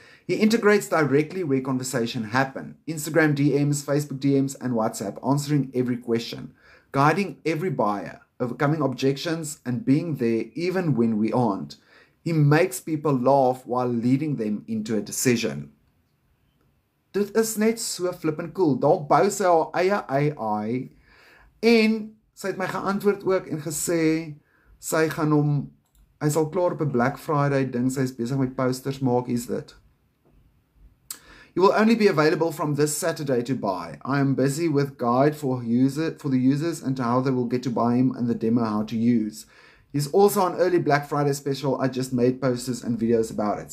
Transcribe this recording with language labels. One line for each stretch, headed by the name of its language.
English: He integrates directly where conversation happen, Instagram DMs, Facebook DMs, and WhatsApp, answering every question, guiding every buyer, overcoming objections, and being there even when we aren't. He makes people laugh while leading them into a decision.
Afrikaans: Dit is net so flippend cool. Daar bou sy haar eie AI, en sy het my geantwoord ook en gesê, sy gaan hom, hy sal klaar op 'n Black Friday ding, sy is besig met posters maak, is dit.
English: He will only be available from this Saturday to buy. I am busy with guide for the users and how they will get to buy him and the demo how to use. He's also on early Black Friday special. I just made posters and videos about it.